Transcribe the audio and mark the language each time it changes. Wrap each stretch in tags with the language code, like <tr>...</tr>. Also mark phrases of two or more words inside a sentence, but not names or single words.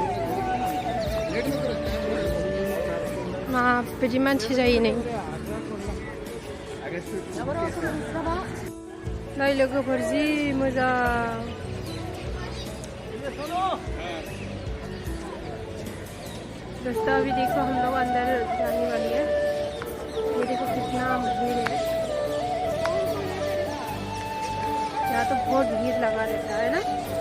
<brx>माबायदि मानसि जायो नै। नै लोगोफोर, जि मोजां।</brx> <hi>दोस्तों अभी देखो हम लोग अंदर जाने वाली है। ये देखो कितना भीड़ है। यहाँ तो बहुत भीड़ लगा रहता है ना।</hi>